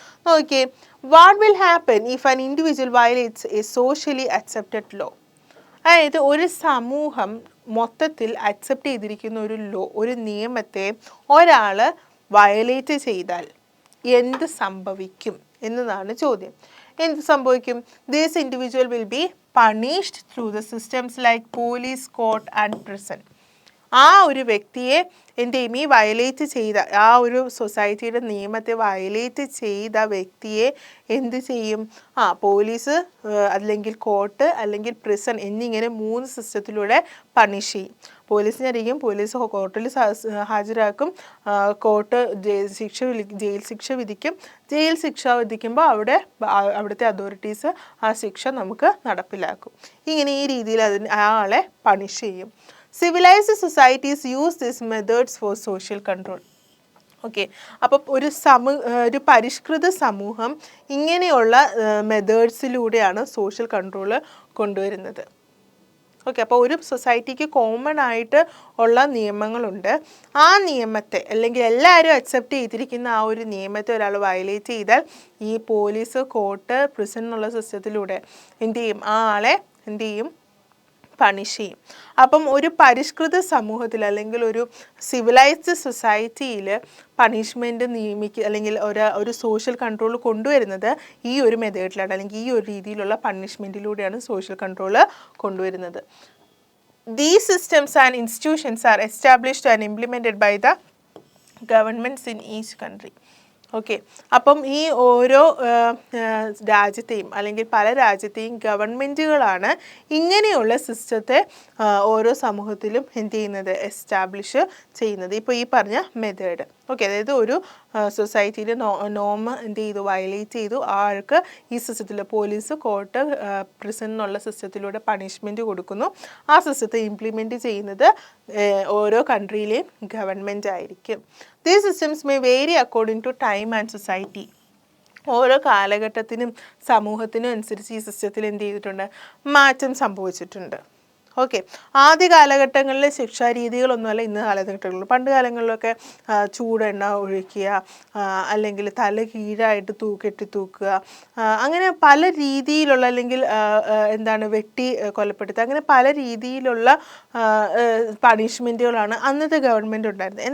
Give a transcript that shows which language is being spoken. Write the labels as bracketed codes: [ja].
[en] നോക്കിയേ, what will happen if an individual violates a socially accepted law. [ml] അതായത് ഒരു സമൂഹം മൊത്തത്തിൽ അക്സെപ്റ്റ് ചെയ്തിരിക്കുന്ന ഒരു ലോ, ഒരു നിയമത്തെ ഒരാൾ വയലേറ്റ് ചെയ്താൽ എന്ത് സംഭവിക്കും എന്നതാണ് ചോദ്യം. എന്ത് സംഭവിക്കും? [en] This individual will be punished through the systems like police, court and prison. [ml] ആ ഒരു വ്യക്തിയെ എന്ത് ചെയ്യും? ഈ വയലേറ്റ് ചെയ്ത ആ ഒരു സൊസൈറ്റിയുടെ നിയമത്തെ വയലേറ്റ് ചെയ്ത വ്യക്തിയെ എന്ത് ചെയ്യും? പോലീസ്, അല്ലെങ്കിൽ കോർട്ട്, അല്ലെങ്കിൽ പ്രിസൺ എന്നിങ്ങനെ 3 സിസ്റ്റത്തിലൂടെ പണിഷ് ചെയ്യും. പോലീസിനായിരിക്കും, പോലീസ് കോർട്ടിൽ ഹാജരാക്കും, കോർട്ട് ജയിൽ ശിക്ഷ വിധിക്കും. ജയിൽ ശിക്ഷ വിധിക്കുമ്പോൾ അവിടുത്തെ അതോറിറ്റീസ് ആ ശിക്ഷ നമുക്ക് നടപ്പിലാക്കും. ഇങ്ങനെ ഈ രീതിയിൽ ആളെ പണിഷ് ചെയ്യും. [en] Civilized societies use these methods for social control. [ml] Okay, അപ്പം ഒരു പരിഷ്കൃത സമൂഹം ഇങ്ങനെയുള്ള മെത്തേഡ്സിലൂടെയാണ് സോഷ്യൽ കൺട്രോൾ കൊണ്ടുവരുന്നത്. ഓക്കെ, അപ്പോൾ ഒരു സൊസൈറ്റിക്ക് കോമൺ ആയിട്ട് ഉള്ള നിയമങ്ങളുണ്ട്. ആ നിയമത്തെ, അല്ലെങ്കിൽ എല്ലാവരും അക്സെപ്റ്റ് ചെയ്തിരിക്കുന്ന ആ ഒരു നിയമത്തെ ഒരാൾ വയലേറ്റ് ചെയ്താൽ ഈ പോലീസ്, കോർട്ട്, പ്രിസൺ എന്നുള്ള സിസ്റ്റത്തിലൂടെ എന്ത് ചെയ്യും? ആ ആളെ എന്ത് ചെയ്യും? പണിഷ് ചെയ്യും. അപ്പം ഒരു പരിഷ്കൃത സമൂഹത്തിൽ, അല്ലെങ്കിൽ ഒരു സിവിലൈസ്ഡ് സൊസൈറ്റിയിൽ പണിഷ്മെൻറ്റ് നിയമിക്കുക, അല്ലെങ്കിൽ ഒരു സോഷ്യൽ കൺട്രോൾ കൊണ്ടുവരുന്നത് ഈ ഒരു മെത്തേഡിലാണ്, അല്ലെങ്കിൽ ഈ ഒരു രീതിയിലുള്ള പണിഷ്മെൻറ്റിലൂടെയാണ് സോഷ്യൽ കൺട്രോൾ കൊണ്ടുവരുന്നത്. [en] These systems and institutions are established and implemented by the governments in each country. [ml] Okay, അപ്പം ഈ ഓരോ രാജ്യത്തെയും, അല്ലെങ്കിൽ പല രാജ്യത്തെയും ഗവൺമെൻറ്റുകളാണ് ഇങ്ങനെയുള്ള സിസ്റ്റത്തെ ഓരോ സമൂഹത്തിലും എന്ത് ചെയ്യുന്നത്? എസ്റ്റാബ്ലിഷ് ചെയ്യുന്നത്. ഇപ്പോൾ ഈ പറഞ്ഞ മെത്തേഡ്. ഓക്കെ, അതായത് ഒരു സൊസൈറ്റിയിൽ നോം എന്ത് ചെയ്തു? വയലേറ്റ് ചെയ്തു. ആൾക്ക് ഈ സിസ്റ്റത്തിൽ പോലീസ്, കോർട്ട്, പ്രിസൺ എന്നുള്ള സിസ്റ്റത്തിലൂടെ പണിഷ്മെൻറ്റ് കൊടുക്കുന്നു. ആ സിസ്റ്റത്തെ ഇംപ്ലിമെൻറ്റ് ചെയ്യുന്നത് ഓരോ കൺട്രിയിലെയും ഗവൺമെൻറ് ആയിരിക്കും. [en] These systems may vary according to time and society. [ml] ഓരോ കാലഘട്ടത്തിനും സമൂഹത്തിനും അനുസരിച്ച് ഈ സിസ്റ്റത്തിൽ എന്ത് ചെയ്തിട്ടുണ്ട്? മാറ്റം സംഭവിച്ചിട്ടുണ്ട്. ഓക്കെ, ആദ്യ കാലഘട്ടങ്ങളിൽ ശിക്ഷാരീതികളൊന്നുമല്ല ഇന്ന് കാലഘട്ടങ്ങളിൽ. പണ്ട് കാലങ്ങളിലൊക്കെ ചൂടെണ്ണ ഒഴിക്കുക, അല്ലെങ്കിൽ തല കീഴായിട്ട് കെട്ടിത്തൂക്കുക, അങ്ങനെ പല രീതിയിലുള്ള, അല്ലെങ്കിൽ വെട്ടി കൊലപ്പെടുത്തുക, അങ്ങനെ പല രീതിയിലുള്ള പണിഷ്മെൻറ്റുകളാണ് അന്നത്തെ ഗവൺമെൻറ് ഉണ്ടായിരുന്നത്.